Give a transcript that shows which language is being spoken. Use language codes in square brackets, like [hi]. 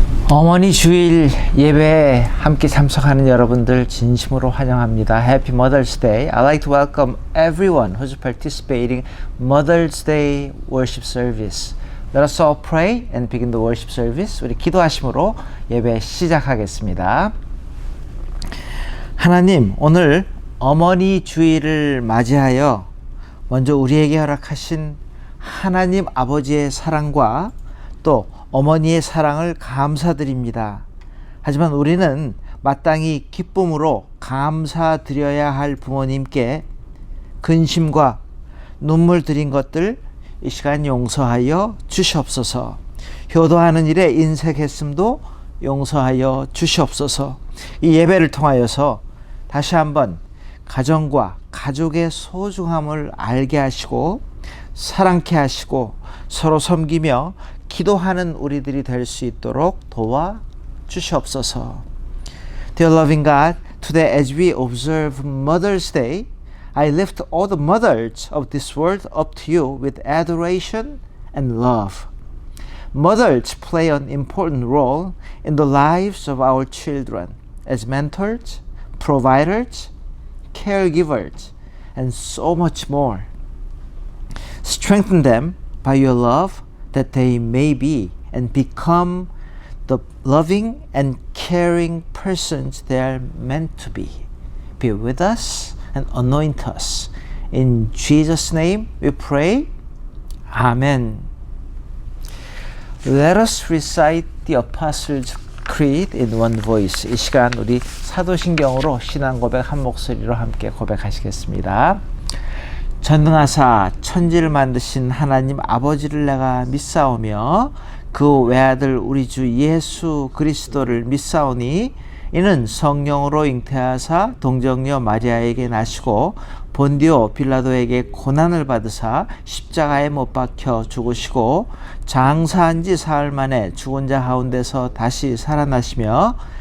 [ko] 어머니 주일 예배에 함께 참석하는 여러분들 진심으로 환영합니다. [en] Happy Mother's Day. I'd like to welcome everyone who's participating Mother's Day worship service. Let us all pray and begin the worship service. [ko] 우리 기도하심으로 예배 시작하겠습니다. 하나님, 오늘 어머니 주일을 맞이하여 먼저 우리에게 허락하신 하나님 아버지의 사랑과 또 어머니의 사랑을 감사드립니다. 하지만 우리는 마땅히 기쁨으로 감사드려야 할 부모님께 근심과 눈물 들인 것들 이 시간 용서하여 주시옵소서. 효도하는 일에 인색했음도 용서하여 주시옵소서. 이 예배를 통하여서 다시 한번 가정과 가족의 소중함을 알게 하시고 사랑케 하시고 서로 섬기며 기도하는 우리들이 될 수 있도록 도와 주시옵소서. [en] Dear loving God, today as we observe Mother's Day, I lift all the mothers of this world up to you with adoration and love. Mothers play an important role in the lives of our children as mentors, providers, caregivers, and so much more. Strengthen them by your love that they may be and become the loving and caring persons they are meant to be. Be with us and anoint us. In Jesus' name we pray. Amen. Let us recite the Apostles' Creed in one voice. [ko] 이 시간 우리 사도신경으로 신앙 고백 한 목소리로 함께 고백하시겠습니다. 전능하사 천지를 만드신 하나님 아버지를 내가 믿사오며 그 외아들 우리 주 예수 그리스도를 믿사오니 이는 성령으로 잉태하사 동정녀 마리아에게 나시고 본디오 빌라도에게 고난을 받으사 십자가에 못 박혀 죽으시고 장사한 지 사흘 만에 죽은 자 가운데서 다시 살아나시며